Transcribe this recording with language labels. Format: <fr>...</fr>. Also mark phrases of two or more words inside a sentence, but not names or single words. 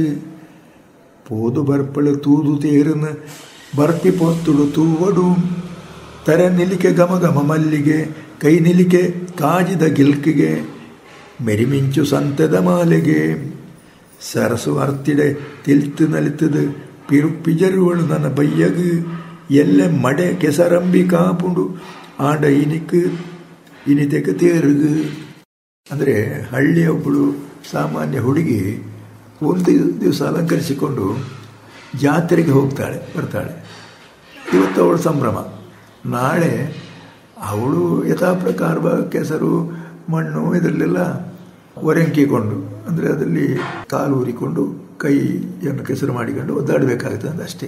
<tcy>ಪೋದು ಬರ್ಪಳು ತೂದು ತೇರನ ಬರ್ಪಿ ಪೊತ್ತುಡು ತೂವಡು, ತರ ನಿಲಿಕೆ ಘಮ ಘಮ ಮಲ್ಲಿಗೆ, ಕೈ ನಿಲಿಕೆ ಕಾಜಿದ ಗಿಲ್ಕಿಗೆ, ಮೆರಿಮಿಂಚು ಸಂತೆದ ಮಾಲೆಗೆ. ಸರಸು ಅರ್ತಿಡೆ ತಿಲ್ತು ನಲಿತದು ಪಿರುಪಿಜರುವಳು ನನ್ನ ಬಯ್ಯಗು, ಎಲ್ಲೆ ಮಡೆ ಕೆಸರಂಬಿ ಕಾಪುಂಡು ಆಡ ಇನಿತೆಗೆ ತೇರುಗು.</tcy> <kn>ಅಂದರೆ ಹಳ್ಳಿಯ ಒಬ್ಬಳು ಸಾಮಾನ್ಯ ಹುಡುಗಿ ಒಂದು ದಿವಸ ಅಲಂಕರಿಸಿಕೊಂಡು ಜಾತ್ರೆಗೆ ಬರ್ತಾಳೆ. ಇವತ್ತು ಅವಳು ಸಂಭ್ರಮ, ನಾಳೆ ಅವಳು ಯಥಾ ಪ್ರಕಾರ ಕೆಸರು ಮಣ್ಣು ಇದರಲ್ಲೆಲ್ಲ ಒರೆಂಕಿಕೊಂಡು, ಅಂದರೆ ಅದರಲ್ಲಿ ಕಾಲು ಊರಿಕೊಂಡು ಕೈಯನ್ನು ಕೆಸರು ಮಾಡಿಕೊಂಡು ಒದ್ದಾಡಬೇಕಾಗ್ತದೆ ಅಂತ ಅಷ್ಟೇ.</kn>